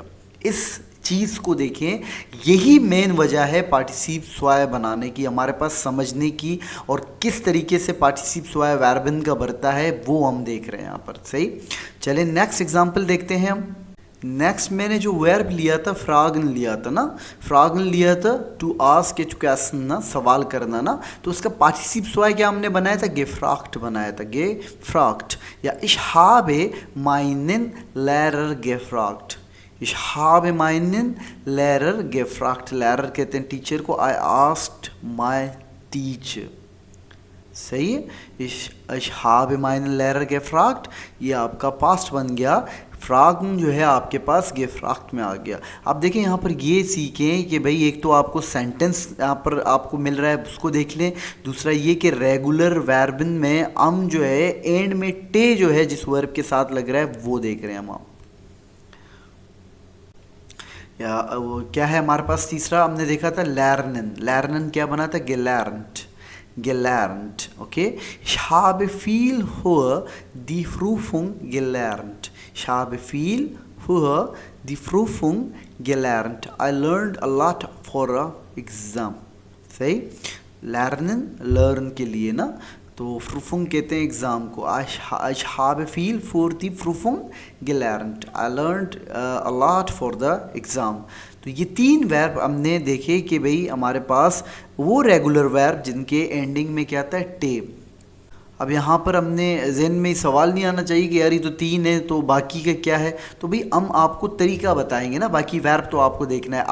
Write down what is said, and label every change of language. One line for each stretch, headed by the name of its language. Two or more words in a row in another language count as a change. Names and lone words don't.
Hindi: इस चीज़ को देखें, यही मेन वजह है
German: Partizip zwei
Hindi: बनाने की, हमारे पास समझने की, और किस तरीके से
German: Partizip zwei Verben
Hindi: का बढ़ता है वो हम देख रहे हैं यहाँ पर। सही, चलिए
English: next example
Hindi: देखते हैं हम। नेक्स्ट मैंने जो वर्ब लिया था, फ्रागन लिया था ना, फ्रागन लिया था
English: to ask, question
Hindi: ना, सवाल करना ना, तो उसका
German: Partizip zwei
Hindi: क्या हमने बनाया था, गेफ्राक्ट बनाया था, गेफ्राक्ट।
German: या इश habe meinen Lehrer gefragt, इश habe meinen Lehrer gefragt।
Hindi: Lehrer कहते हैं टीचर को,
English: I asked my teacher।
Hindi: सही है,
German: इश habe meinen Lehrer gefragt,
Hindi: ये आपका पास्ट बन गया। फ्रागन जो है आपके पास गेफ्राक्ट में आ गया। अब देखिए यहाँ पर ये सीखें कि भाई एक तो आपको सेंटेंस यहाँ पर आपको मिल रहा है, उसको देख लें। दूसरा ये कि रेगुलर वर्बन में हम जो है एंड में टे जो है जिस वर्ब के साथ लग रहा है वो देख रहे हैं हम। या वो क्या है हमारे पास, तीसरा हमने देखा था लर्नन, लर्नन क्या बना था, गेलर्न्ड,
German: gelernt, okay? Ich habe viel früher die Prüfung gelernt। Ich habe viel früher die Prüfung gelernt।
English: I learned a lot for a exam।
Hindi: सही, lernen, learn के लिए ना, तो Prüfung कहते हैं एग्ज़ाम को।
German: Ich habe viel für die Prüfung gelernt।
English: I learned a lot for the exam।
Hindi: तो ये 3 वर्ब हमने देखे कि भाई हमारे पास वो
English: regular verb
Hindi: जिनके एंडिंग में क्या आता है, टे। अब यहाँ पर हमने ज़हन में सवाल नहीं आना चाहिए कि यार ये तो 3 है तो बाकी का क्या है। तो भाई हम आपको तरीका बताएंगे ना, बाकी वर्ब तो आपको देखना है।